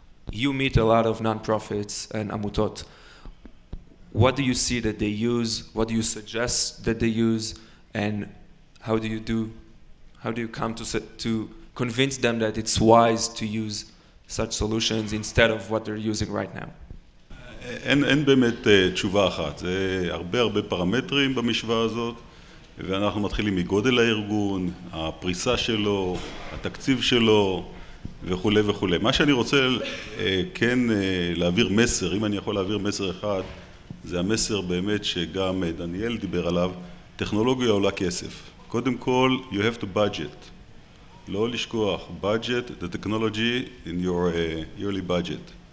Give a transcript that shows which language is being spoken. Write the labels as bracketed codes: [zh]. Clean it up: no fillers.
[en] You meet a lot of nonprofits and amutot. What do you see that they use? What do you suggest that they use? And how do you come to convince them that it's wise to use such solutions instead of what they're using right now? [he] אין באמת תשובה אחת, זה הרבה פרמטרים במשוואה הזאת, ואנחנו מתחילים מגודל הארגון, הפריסה שלו, התקציב שלו וכו' וכו'. מה שאני רוצה כן להעביר מסר, אם אני יכול להעביר מסר אחד, זה המסר באמת שגם דניאל דיבר עליו, טכנולוגיה עולה כסף. קודם כל, [en] you have to budget. [he] לא לשכוח, [en] budget the technology in your yearly budget.